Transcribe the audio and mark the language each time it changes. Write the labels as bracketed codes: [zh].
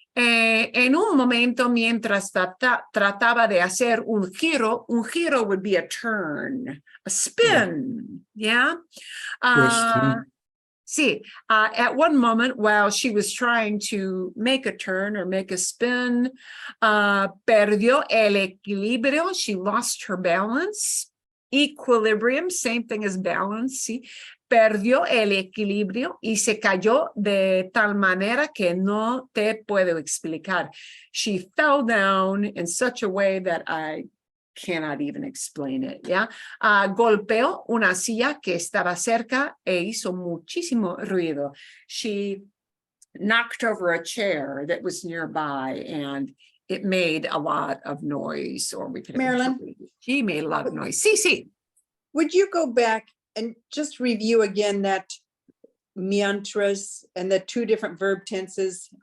[es] En un momento, mientras trataba de hacer un giro [en] would be a turn, a spin, yeah? Question. Sí, at one moment while she was trying to make a turn or make a spin, [es] perdió el equilibrio, [en] she lost her balance. Equilibrium, same thing as balance, sí. [es] Perdió el equilibrio y se cayó de tal manera que no te puedo explicar. [en] She fell down in such a way that I cannot even explain it, yeah? [es] Golpeó una silla que estaba cerca e hizo muchísimo ruido. [en] She knocked over a chair that was nearby and it made a lot of noise, or we could Marilyn? She made a lot of noise. Sí. Would you go back and just review again that mientras and the two different verb tenses?